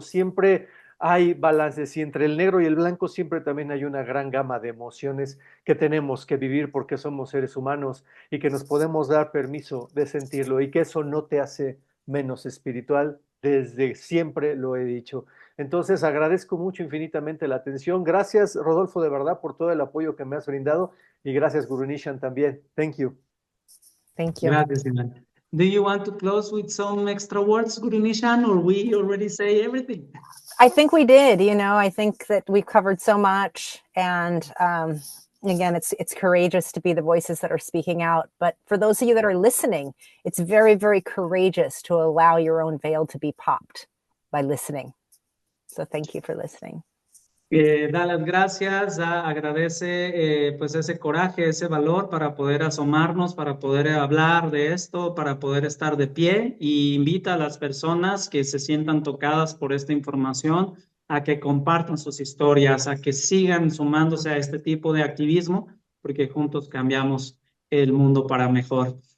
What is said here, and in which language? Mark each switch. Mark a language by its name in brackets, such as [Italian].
[Spanish] Siempre hay balances y entre el negro y el blanco siempre también hay una gran gama de emociones que tenemos que vivir porque somos seres humanos y que nos podemos dar permiso de sentirlo y que eso no te hace menos espiritual. Desde siempre lo he dicho. Entonces agradezco mucho infinitamente la atención. Gracias, Rodolfo, de verdad, por todo el apoyo que me has brindado. Y gracias, Guru Nishan, también. [English] Thank you. Thank you. [Spanish] Gracias, Iván. [English] Do you want to close with some extra words, Guru Nishan, or we already say everything? I think we did. I think that we've covered so much, and again, it's courageous to be the voices that are speaking out. But for those of you that are listening, it's very, very courageous to allow your own veil to be popped by listening. So thank you for listening. [Spanish] Da las gracias, agradece pues ese coraje, ese valor para poder asomarnos, para poder hablar de esto, para poder estar de pie y invita a las personas que se sientan tocadas por esta información a que compartan sus historias, a que sigan sumándose a este tipo de activismo, porque juntos cambiamos el mundo para mejor.